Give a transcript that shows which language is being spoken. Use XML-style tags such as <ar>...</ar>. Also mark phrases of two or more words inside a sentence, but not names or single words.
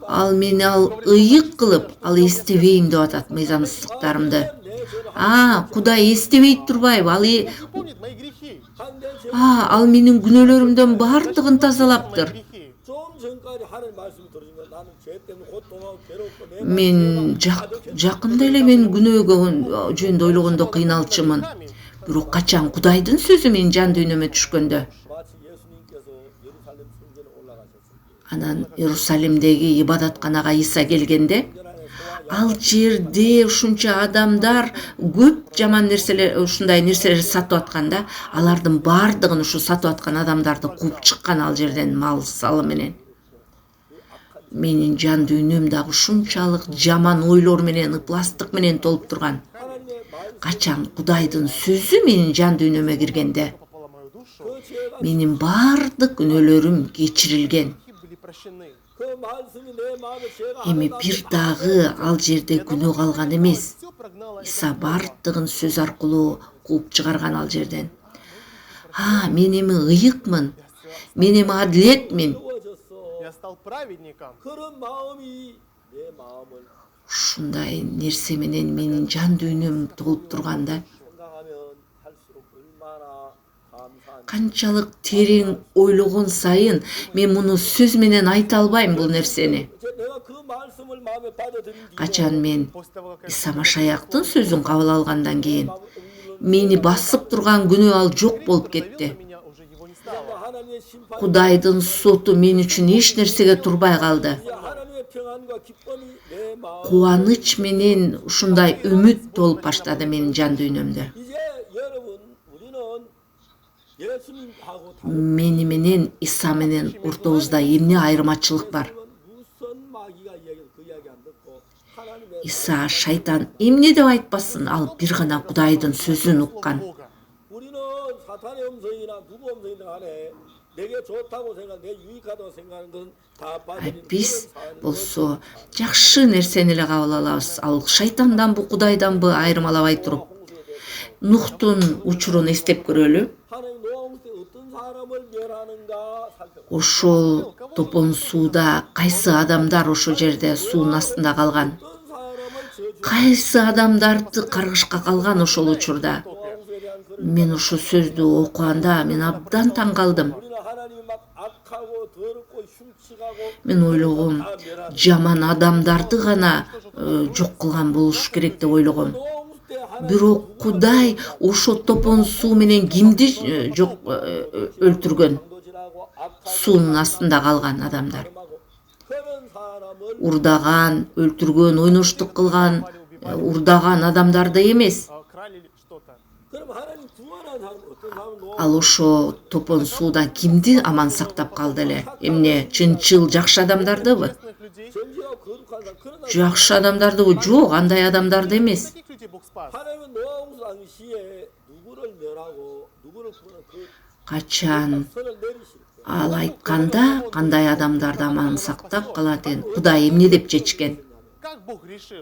<ky>Ал мени ыйык кылып, ал эстебейм деп атат мыйзамсыздыктарымды.</ky> <ko>내 죄를</ko> <ky>Кудай эстебейт турбайбы?</ky> <ru>Он помнит мои грехи.</ru> <ko>한내 죄</ko> <ky>Ал менин күнөөлөрүмдөн бардыгын тазалаптыр.</ky> <ru>Грехи.</ru> <ko>좀 전까지 하나님 말씀이 들으니까 나는 죄 때문에 고통하고 괴롭고 내</ko> <ky>Мен жакында эле мен күнөөгө жөнүндө ойлогондо кыйналчумун. Бирок качан Кудайдын сөзү менин жан дүйнөмө түшкөндө,</ky> <ko>마치 예수님께서 예루살렘 성전에 올라가셨을 때</ko> <ky>анан Иерусалимдеги ибадатканага Иса келгенде, ал жерде ушунча адамдар көп жаман нерселер, ушундай нерселер сатып атканда, алардын бардыгын ушу сатып аткан адамдарды кууп чыккан ал жерден мал салы менен. Менин жан дүйнөм дагы ушунчалык жаман ойлор менен, ыпластык менен толуп турган.</ky> <ko>하나님의 말씀</ko> <ky>Качан Кудайдын сөзү менин жан дүйнөмө киргенде,</ky> <ru>Попала в мою душу.</ru> <ko>그 죄가</ko> <ky>менин бардык күнөөлөрүм кечирилген.</ky> <ru>Грехи были прощены.</ru> <ko>그 말씀이 내 마음에 죄가</ko> <ky>Эми бир дагы ал жерде күнөө калган эмес.</ky> <ru>Все прогнало</ru> <ky>Иса бардыгын сөз аркылуу кууп чыгарган ал жерден. Мен эми ыйыкмын. Мен эми адилетмин.</ky> <ko>주어졌어.</ko> <ru>Я стал праведником.</ru> <ko>그런 마음이 내 내 마음을</ko> <ky>ушундай нерсе менен менин жан дүйнөм толуп турганда</ky> <ko>생각하면 할수록 얼마나 감사한</ko> <ky>канчалык терең ойлогон сайын мен муну сөз менен айта албайм бул нерсени.</ky> <ko>내가 그 말씀을 마음에 받아들인 뒤로</ko> <ky>Качан мен</ky> <ru>После того, как я</ru> <ky>Иса Машаяктын сөзүн кабыл алгандан кийин мени басып турган күнөө ал жок болуп кетти.</ky> <ru>меня уже его не стало.</ru> <ko>하나님의 심판</ko> <ky>Кудайдын соту мен үчүн эч нерсеге турбай калды.</ky> <ko>하나님의 평안과 기쁨이 내 마음</ko> <ky>Кубаныч менен ушундай үмүт толуп баштады менин жан дүйнөмдө.</ky> <ko>이제 여러분 우리는 예수님하고</ko> <ky>Мени менен Иса менен ортобузда эмне айырмачылык бар?</ky> <ko>무슨 마귀가 이야기 그 이야기 안 듣고 하나님의</ko> <ky>Иса шайтан эмне деп айтпасын, ал бир гана Кудайдын сөзүн уккан.</ky> <ru>Бога.</ru> <ko>우리는 사탄의 음성이나 누구 음성이든 간에 내게 좋다고 생각, 내 유익하다고 생각하는 건 다 빠져있는</ko> <ky>Биз болсо жакшы нерсени эле кабыл алабыз. Ал шайтанданбы, Кудайданбы айырмалабай туруп. Нухтун учурун эстеп көрөлү.</ky> <ko>하나님 노아홍 때 어떤 사람을 멸하는가 살펴보고</ko> <ky>Ошол топон сууда кайсы адамдар ошол жерде суунун астында калган?</ky> <ko>어떤 사람을 저주</ko> <ky>Кайсы адамдарды каргышка калган ошол учурда?</ky> <ko>노아홍에 대한 그런</ko> <ky>Мен ошол сөздү окуганда мен абдан таң калдым.</ky> <ko>우리는 하나님이 막 악하고 더럽고 흉측하고</ko> <ky>Мен ойлогом,</ky> <ko>다 멸하는</ko> <ky>жаман адамдарды гана жок кылган болуш керек деп ойлогом.</ky> <ko>노아홍 때 하나님</ko> <ky>Бирок Кудай ошо топон суу менен кимди жок өлтүргөн?</ky> <ko>도질하고 악하고</ko> <ky>Суунун астында калган адамдар.</ky> <ko>그런 사람을</ko> <ky>Урдаган, өлтүргөн, ойноштук кылган, урдаган адамдарды эмес.</ky> <ru>Крали или что-то.</ru> <ko>그럼 하나님 구원한 사람 어떤 사람은 노아</ko> <ky>Ал ошо топон суудан кимди аман сактап калды эле? Эмне, чынчыл жакшы адамдардыбы?</ky> <ru>Честных людей.</ru> <ko>전지와 거룩한 사람 그런 사람</ko> <ky>Жакшы адамдардыбы? Жок, андай адамдарды эмес.</ky> <ru>Таких людей Бог спас.</ru> <ko>하나님은 노아홍수 당시에 누구를 멸하고 누구를 구원한 그</ko> <ky>Качан</ky> <ko>선을 내리실 때</ko> <ky>ал айтканда кандай адамдарды аман сактап калат экен? Кудай эмне деп чечкен?</ky> <ru>Как Бог решил?</ru>